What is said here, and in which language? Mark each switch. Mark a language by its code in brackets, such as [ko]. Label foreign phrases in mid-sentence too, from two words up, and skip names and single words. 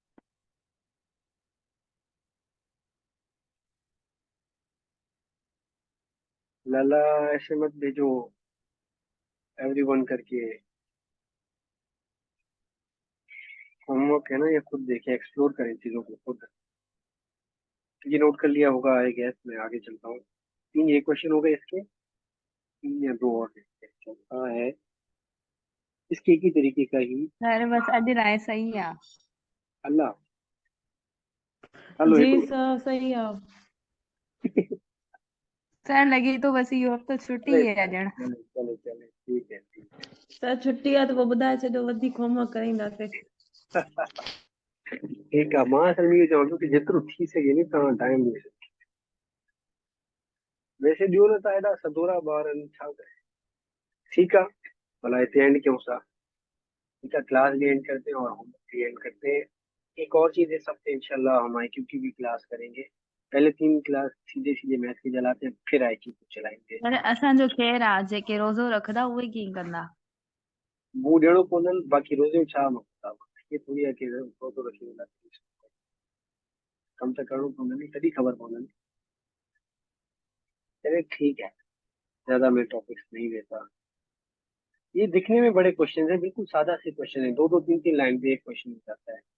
[hi] लाला ऐसे मत भेजो एवरीवन करके, होमवर्क है ना, ये खुद देखें, एक्सप्लोर करें चीजों को खुद। ये नोट कर लिया होगा आई गेस, मैं आगे चलता हूँ। 3 ये क्वेश्चन हो गए इसके, 3 या 2 और चलता है इसके एक ही तरीके का ही। [sd] सर बस अॼु राय सही है। अल्लाह हलो जी हिकिड़ो सर सही आहे। [hi] सर लगी तो बस यो अब तो छुट्टी चले है ॼण। चले ठीक है [sd] सर छुट्टी आहे त पोइ ॿुधाए छॾियो, वधीक होमवर्क कराईंदासीं। [hi] ठीक है। [sd] मां असल में इहो चवां थो कि जेतिरो थी सघे नी तव्हां टाइम ॾियो। वैसे ॾियो न त एॾा सदोरा ॿार आहिनि, छा करे। [hi] ठीक है, [sd] भला हिते एंड कयूं था। [hi] ठीक है, क्लास भी एंड करते हैं और होमवर्क भी एंड करते हैं। एक और चीज है, सबसे इंशाल्लाह हम IQ की भी क्लास करेंगे। पहले 3 क्लास सीधे सीधे मैथ की चलाते हैं, फिर IQ को चलाएंगे। [sd] सर असांजो ख़ैर आहे जेके रोज़ो रखंदा उहे कीअं कंदा। वो ॾियणो पवंदनि, बाक़ी रोज़ छा मतिलबु आहे, [hi] ये थोड़ी [sd] आहे कि रोज़ो रखी वेंदा, कम त करणो पवंदनि, तॾहिं ख़बर पवंदनि। [hi] चलिए ठीक है, ज्यादा मैं टॉपिक्स नहीं लेता। ये दिखने में बड़े क्वेश्चन हैं, बिल्कुल सादा से क्वेश्चन है, 2 3 लाइन पे एक क्वेश्चन जाता है।